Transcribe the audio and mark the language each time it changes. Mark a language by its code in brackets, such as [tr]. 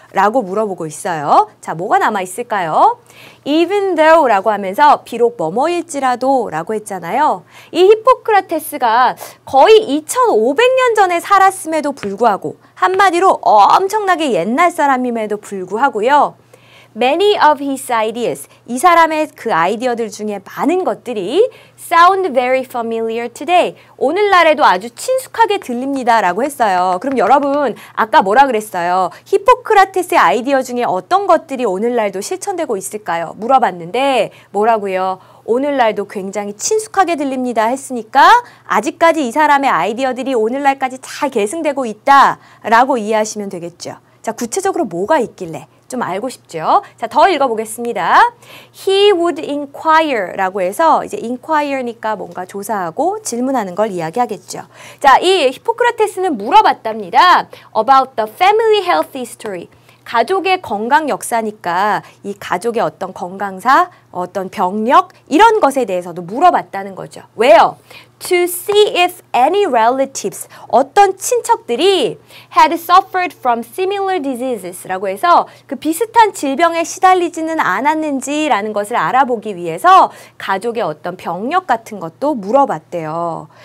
[ko] 라고 물어보고 있어요. 자, 뭐가 남아있을까요? Even though 라고 하면서 비록 뭐뭐일지라도 라고 했잖아요. 이 히포크라테스가 거의 2500년 전에 살았음에도 불구하고 한마디로 엄청나게 옛날 사람임에도 불구하고요. [en] Many of his ideas, [ko] 이 사람의 그 아이디어들 중에 많은 것들이 [en] sound very familiar today. [ko] 오늘날에도 아주 친숙하게 들립니다 라고 했어요. 그럼 여러분 아까 뭐라 그랬어요? 히포크라테스의 아이디어 중에 어떤 것들이 오늘날도 실천되고 있을까요? 물어봤는데 뭐라고요? 오늘날도 굉장히 친숙하게 들립니다 했으니까 아직까지 이 사람의 아이디어들이 오늘날까지 잘 계승되고 있다라고 이해하시면 되겠죠. 자, 구체적으로 뭐가 있길래? 좀 알고 싶죠? 자, 더 읽어보겠습니다. [en] He would inquire [ko] 라고 해서 이제 inquire니까 뭔가 조사하고 질문하는 걸 이야기하겠죠. 자, 이 히포크라테스는 물어봤답니다. [en] About the family health history. [ko] 가족의 건강 역사니까 이 가족의 어떤 건강사, 어떤 병력 이런 것에 대해서도 물어봤다는 거죠. 왜요? [en] To see if any relatives, [ko] 어떤 친척들이 [en] had suffered from similar diseases [ko] 라고 해서 그 비슷한 질병에 시달리지는 않았는지라는 것을 알아보기 위해서 가족의 어떤 병력 같은 것도 물어봤대요.